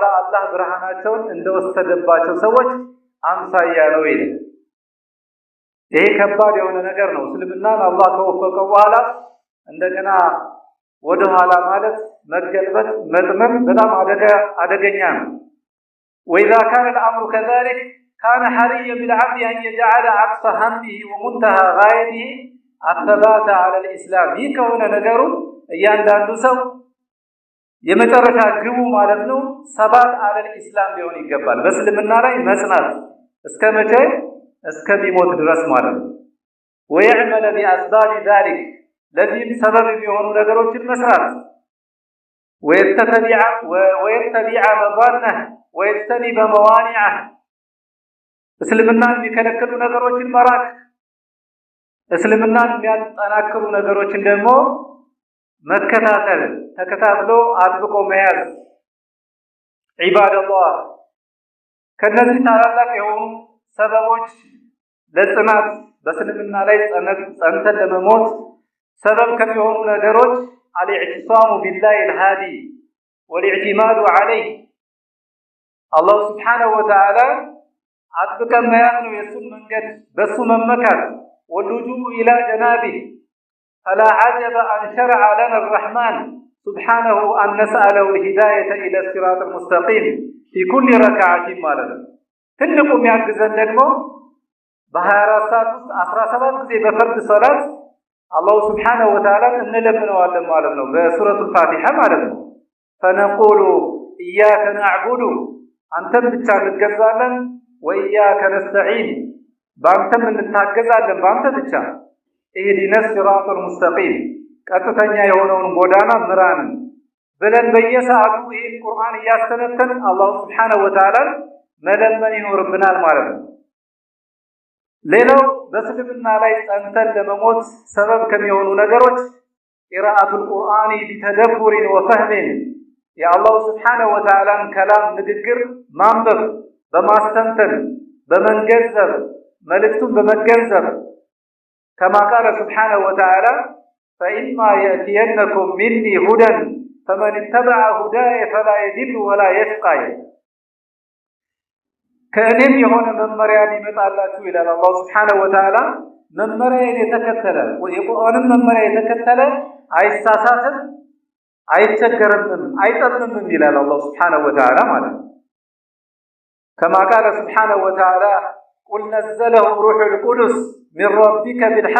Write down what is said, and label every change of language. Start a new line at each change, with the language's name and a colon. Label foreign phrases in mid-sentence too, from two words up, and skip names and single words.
Amharic: አላህ ብርሃናቸውን እንደወሰደባቸው ሰዎች አምሳያ ነው ይላል። ይሄ ከባድ የሆነ ነገር ነው። እስልምናን አላህ ከወፈቀው በኋላ እንደገና ወደ ኋላ ማለት መገልበጥ መጥመም በጣም አደገኛ ነው።
Arabic: وإذا كان الأمر كذلك كان حريا بالعبد أن يجعل أقصى همه ومنتهى غايته الثبات على الإسلام يكون
Amharic: ነገሩ እያንዳንዱ ሰው የመጨረሻ ግቡ ማለት ነው ሰባት
Arabic: على الإسلام
Amharic: ሊሆን ይገባል። በእስልምና ላይ መጽናት እስከመቼ እስከሚሞት ድረስ ማለት ነው።
Arabic: ويعمل بأسباب ذلك
Amharic: ለዚህም ሰበብ የሚሆኑ ነገሮችን መስራት
Arabic: ويتبع مظنه ويجتنب موانعه
Amharic: እስልምናን የሚከለክሉ ነገሮችን መራቅ እስልምናን የሚያጠናክሩ ነገሮችን ደግሞ መከታተል ተከታትሎ አጥብቆ መያዝ ዒባደላህ ከነዚህ ታላላቅ የሆኑ ሰበቦች ለጽናት በእስልምና ላይ ጸንተን ለመሞት ሰበብ ከሚሆኑ ነገሮች
Arabic: الاعتصام بالله الهادي والاعتماد عليه
Amharic: አላህ
Arabic: سبحانه وتعالى
Amharic: አጥብቀን መያዝ ነው የሱን መንገድ በሱ መመካት
Arabic: واللجوء إلى جنابه فلا عجب أن شرع لنا الرحمن سبحانه أن نسأله الهداية إلى الصراط المستقيم في كل ركعة مالنا
Amharic: ትልቁም ያግዘን ደግሞ በ24 ሰዓት ውስጥ 17 ጊዜ በፈርድ ሶላት አላህ
Arabic: سبحانه وتعالى
Amharic: እንለምነዋለን ማለት ነው በሱረቱል ፋቲሃ ማለት ነው።
Arabic: فنقول إياك نعبد
Amharic: አንተን ብቻ እንገዛለን
Arabic: وإياك نستعين
Amharic: በአንተም እንታገዛለን በአንተ ብቻ
Arabic: اهدنا الصراط المستقيم
Amharic: ቀጥተኛ የሆነውን ጎዳና ምራን ብለን በየሰዓቱ ይህን ቁርአን እያስተነተን አላህ
Arabic: سبحانه وتعالى
Amharic: መለመን ይኖርብናል ማለት ነው። ሌላው በእስልምና ላይ ጸንተን ለመሞት ሰበብ ከሚሆኑ ነገሮች
Arabic: قراءة القرآن بتدبر وفهم የአላህ سبحانه وتعالى
Amharic: ከላም ንግግር ማንበብ በማስተንተን በመንገንዘብ መልእክቱን በመገንዘብ
Arabic: كما قال سبحانه وتعالى فإما يأتينكم مني هدى فمن اتبع هداي فلا يضل ولا يشقى
Amharic: ከእኔም የሆነ መመሪያ ቢመጣላችሁ ይላል አላህ
Arabic: سبحانه وتعالى
Amharic: መመሪያን የተከተለ የቁርአንን መመሪያ የተከተለ አይሳሳትም አይቸገርም አይጠምምም ይላል አላህ
Arabic: سبحانه وتعالى
Amharic: ማለት ነው።
Arabic: كما قال سبحانه وتعالى قل نزله روح القدس من ربك